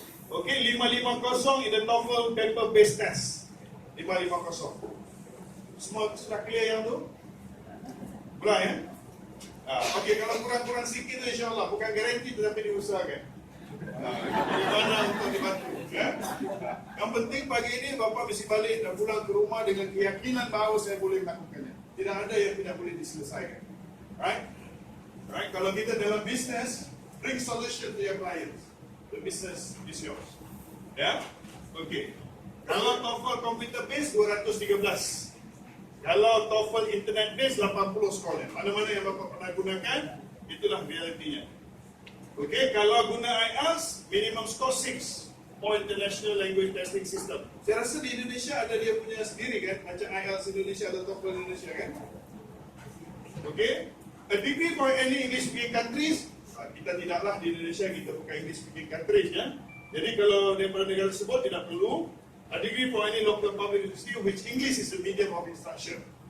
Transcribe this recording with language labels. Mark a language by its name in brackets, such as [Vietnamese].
[English] Okay, 550 in the TOEFL paper-based test. 550. [Malay] Semua sudah clear yang tu? Belum ya? Okay, kalau kurang-kurang sikit tu insyaAllah, bukan garanti tetapi diusahakan. Di mana untuk dibantu ya? Yang penting pagi ini Bapak mesti balik dan pulang ke rumah dengan keyakinan bahawa saya boleh melakukannya. Tidak ada yang tidak boleh diselesaikan. [English] Right? Right? [Malay] Kalau kita dalam bisnes, [English] bring solution to your clients. The business is yours. Ya? Okay. [Malay] Kalau TOEFL computer based 213. Kalau TOEFL internet based 80 sekolah. Mana-mana yang Bapak pernah gunakan, itulah realitinya. [English] Okay, [Malay] kalau guna [English] IELTS, minimum score 6 for International Language Testing System. [Malay] Saya rasa di Indonesia ada dia punya sendiri kan, macam IELTS Indonesia atau TOEFL Indonesia kan. [English] Okay, a degree for any English speaking countries, [Malay] kita tidaklah di Indonesia, kita bukan English speaking countries ya. Jadi kalau daripada negara tersebut tidak perlu. [English] A degree for any local public university which English is the medium of instruction.